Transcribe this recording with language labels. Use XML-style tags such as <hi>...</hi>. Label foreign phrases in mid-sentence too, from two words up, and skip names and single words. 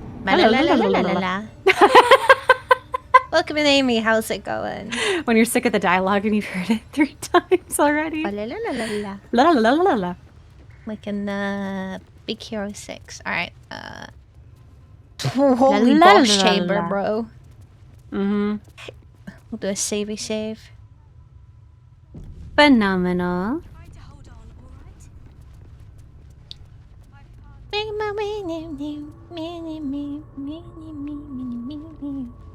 <en>Welcome in, Amy. How's it going? When you're sick of the dialogue and you've heard it 3 times already. La la la la la. Like in Big Hero 6. Alright, holy La la boss la chamber, la. bro. Mm-hmm. We'll do a savey save. Phenomenal. Make my way new, new, me, me, me, me, me, me, me, me,</en>